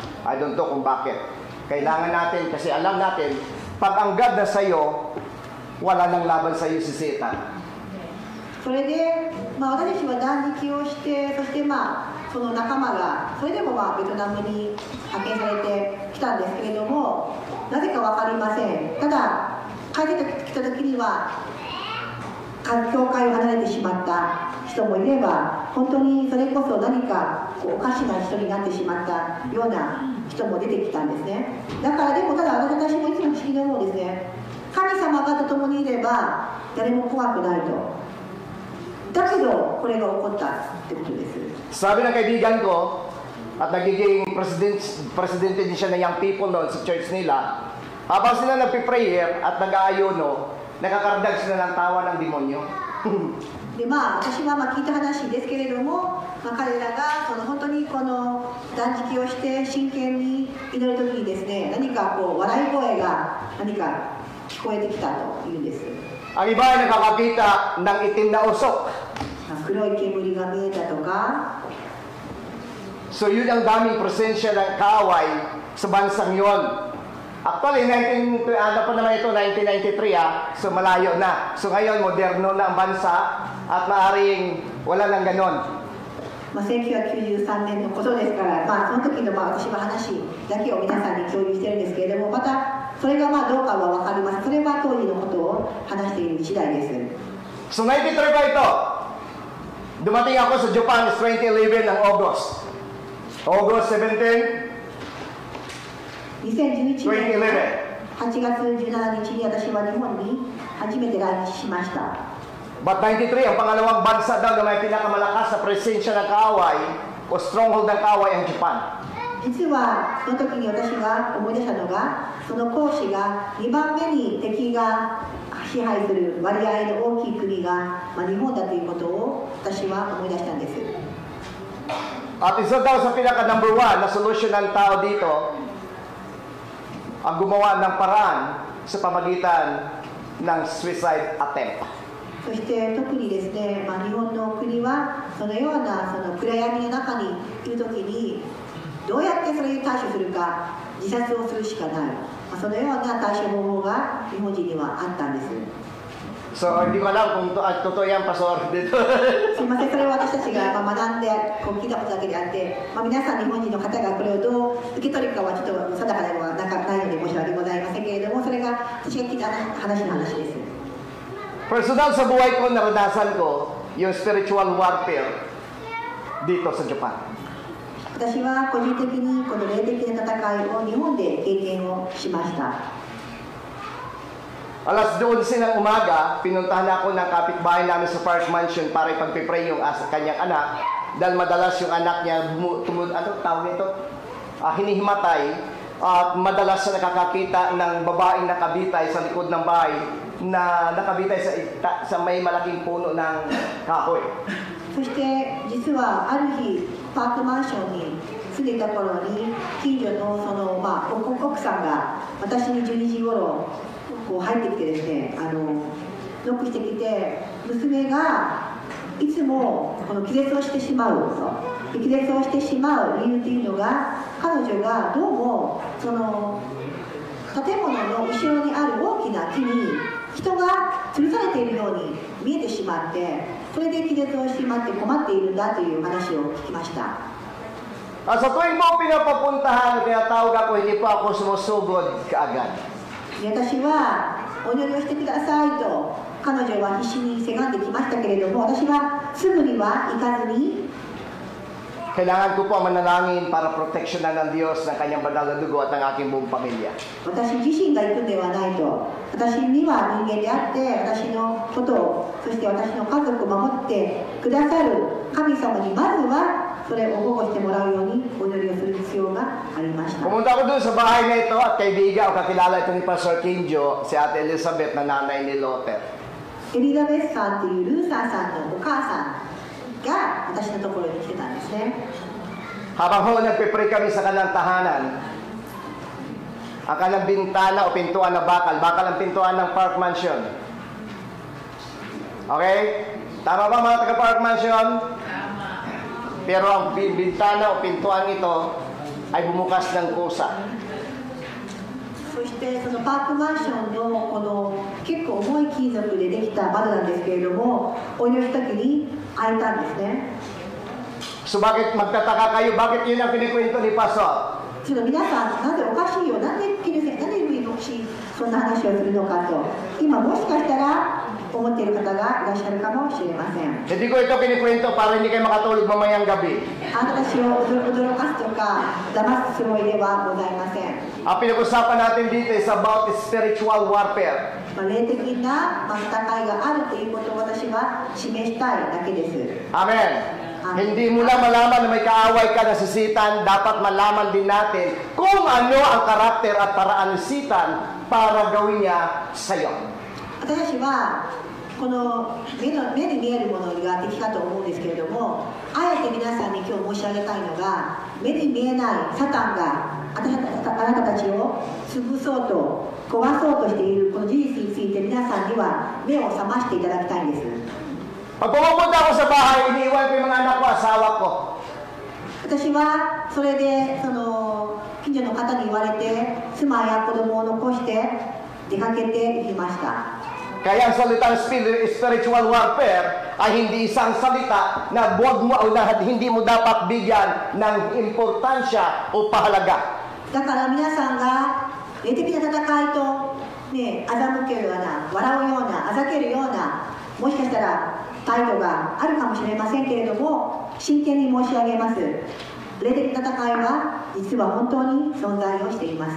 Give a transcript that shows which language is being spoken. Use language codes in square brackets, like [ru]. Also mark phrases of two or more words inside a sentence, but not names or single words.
[en] I don't know [tl] kung bakit. Kailangan natin, kasi alam natin, pag ang God na sa'yo, wala nang laban sa'yo si Satan. [ja] それで、私たちは断食をして、そしてその仲間がそれでもベトナムに派遣されてきたんですけれども、なぜか分かりません。ただ帰ってきた時には教会を離れてしまった人もいれば、本当にそれこそ何かおかしな人になってしまったような人も出てきたんですね。だからでもただ私もいつも不思議に思うんですね。神様がと共にいれば誰も怖くないと。だけどこれが起こったってことです。 [tl] Sabi ng kaibigan ko, at nagiging presidente din siya ng [en] young people [tl] noon sa church nila, habang sila nagpiprayer at nag-aayuno, nakakardag sila ng tawa ng demonyo. [ja] で私は聞いた話ですけれども、彼らが本当にこの断食をして真剣に祈る時にですね、何か笑い声が何か聞こえてきたというんです。 [tl] Ang iba ay nakakakita ng itim na usok. [ja] 黒い煙が見えたとか。 [tl] So yun ang daming presensya ng kaaway sa bansang yon. Actually, 1993 So malayo na. So ngayon, moderno na ang bansa at maaaring wala nang ganon. [ja] 1993 年のことですから、その時の私の話だけを皆さんに共有してるんですけれども、またそれがどうかは分かりません。それは当時のことを話している次第です。 [tl] So 93 pa ito. Dumating ako sa Japan 2011 ng August 17, 2011 2011. [ja] 8 月17日に私は日本に初めて来日しました。 [tl] But 93, ang pangalawang bansa daw na may pinakamalakas na presensya ng kaaway o stronghold ng kaaway ang Japan. [ja] 実はその時に私が思い出したのが、その講師が2番目に敵が支配する割合の大きい国が、日本だということを私は思い出したんです。 [tl] At isa daw sa pinaka number 1 na solusyon ng tao dito ang gumawa ng paraan sa pamagitan ng [en] suicide attempt. [ja] そして特にですね、日本の国はそのような暗闇の中にいるときにどうやってそれに対処するか、自殺をするしかない、そのような対処方法が日本人にはあったんです。 [tl] So, hindi ko alam kung totoo yan, Pastor, dito. [ja] すみません、それは私たちが学んでこう聞いたことだけであって、皆さん日本人の方がこれをどう受け取るかはちょっと定かではないので申し訳ございませんけれども、それが私が聞いた話の話です。 [tl] Personal sa buhay ko, naranasan ko yung [en] spiritual warfare [tl] dito sa Japan. [ja] 私は個人的にこの霊的な戦いを日本で経験をしました。 [tl] Alas 12 ng umaga, pinuntahan ako ng kapitbahay namin sa Park Mansion para ipagpipray yung kanyang anak. Dahil madalas yung anak niya, hinihimatay. At madalas na nakakakita ng babaeng nakabitay sa likod ng bahay na nakabitay sa may malaking puno ng kahoy. [ja] そして実はある日パークマンションに住んでいた頃に近所の奥さんが私に12時頃こう入ってきてですね、ノックしてきて、娘がいつもこの気絶をしてしまうと、気絶をしてしまう理由というのが、彼女がどうもその建物の後ろにある大きな木に人が吊るされているように見えてしまって、それで気絶をしてしまって困っているんだという話を聞きました。 [tl] Sa tuwing mo pinapapuntahan, tinatawag ako, hindi pa ako sumusugod kaagad. [ja] 私はお祈りをしてくださいと彼女は必死にせがんできましたけれども、私はすぐには行かずに [tl] Kailangan ko po manalangin para proteksyonan ng Diyos ng kanyang banal na dugo at ng aking buong pamilya. [ja] 私自身が行くんではないと、私には人間であって、私のことを、そして私の家族を守ってくださる神様にまずはそれを保護してもらうようにお祈りをする必要がありました。 [tl] Pumunta ako doon sa bahay na ito at kaibigan o kakilala ito ni Pastor Kinjo, si Ate Elizabeth na nanay ni Luther. [ja] エリザベスさんというルーサーさんのお母さんが私のところに来てたんですね。 [tl] Habang ho nagpipray kami sa kanilang tahanan, ang kanilang bintana o pintuan na bakal ang pintuan ng Park Mansion. Okay? Tama ba mga taga-Park Mansion? Pero ang bintana o pintuan ito ay bumukas ng kusa. [ja] そしてそのパークマンションのこの結構重い金属でできた窓なんですけれども、お祈りした時に開いたんですね。 [tl] So bakit magtataka kayo? Bakit yun ang kinikwento ni Pastor? [ja] ちょっと皆さん、なんでおかしいよ、なんでルイのしそんな話をするのかと、今もしかしたら思っている方がいらっしゃるかもしれません。 [tl] Hindi ko ito kinikwento para hindi kayo makatulog mamayang gabi. [ja] あなたたちを驚かすとか騙すつもりではございません。 [tl] Ang pinag-usapan natin dito [en] is about spiritual warfare. [ja] 霊的な戦いがあるということを私は示したいだけです。 [tl] Amen. Hindi mo lang malaman na may kaaway ka na si Satan, dapat malaman din natin kung ano ang karakter at paraan ni Satan para gawin niya sa iyo. [ja] 私たちはこの目に見えるものが敵かと思うんですけれども、あえて皆さんに今日申し上げたいのが、目に見えないサタンがあなたたちを潰そうと壊そうとしているこの事実について皆さんには目を覚ましていただきたいんです。 [tl] Pag pumupunta ako sa bahay, iniiwan ko yung mga anak ko, asawa ko. [ja] 私はそれでその近所の方に言われて妻や子供を残して出かけて行きました。 [tl] Kaya ang salitang [en] spiritual warfare [tl] ay hindi isang salita na buwag mo o na hindi mo dapat bigyan ng importansya o pahalaga. [ja] だから皆さんが霊的な戦いとね、欺けるような、笑うような、あざけるような、もしかしたら態度があるかもしれませんけれども、真剣に申し上げます。霊的な戦いは実は本当に存在をしています。